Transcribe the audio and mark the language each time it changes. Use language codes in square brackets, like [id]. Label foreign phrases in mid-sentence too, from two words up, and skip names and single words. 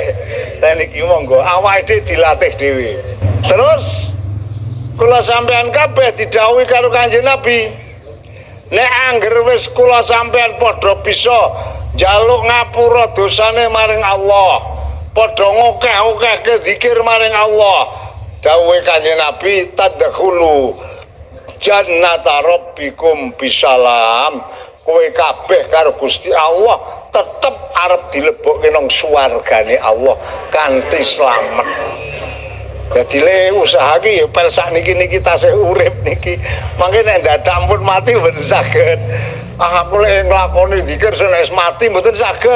[jv] Lah niki monggo awake dilatih dhewe. Terus kula sampean kabeh didhawuhi karo Kanjeng Nabi. Nek angger wis kula sampean padha bisa njaluk ngapura dosane maring Allah, padha ngokeh-okehke zikir maring Allah. Dawuhe Kanjeng Nabi [ar] تدخلوا جنة ربكم بسلام. [jv] Kowe kabeh karo Gusti Allah tetep arep dilebokke nang swargane Allah kanthi slamet. Dadi le usaha ki ya pel sakniki tasih urip niki. Mangke nek dadak ampun mati mboten saged. Aku lek nglakoni zikir senes mati mboten saged.